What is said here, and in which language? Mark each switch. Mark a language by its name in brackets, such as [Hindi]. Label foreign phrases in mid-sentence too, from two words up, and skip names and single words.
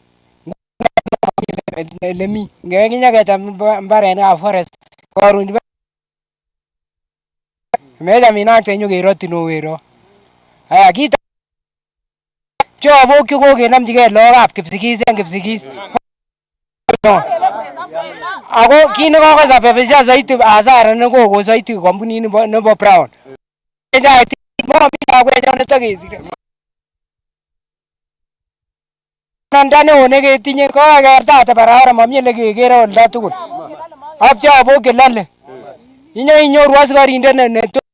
[Kipsigis] Lemi ngekinya kecham mbarenikab forest korun meja minakte nyo kerotin owero. Aya kita chobok kokenamchigei lagokab kipsigis en kipsigis. Ako kit nekokosababisha [Swahili] zaidi hasara [Kipsigis] nekokon zaidi kampunit nebo Brown. Nanda neo neketinye kokakertate barabara mamie lekekere olda tugul. Ak chobok chelale. Inyoru asikarindet ne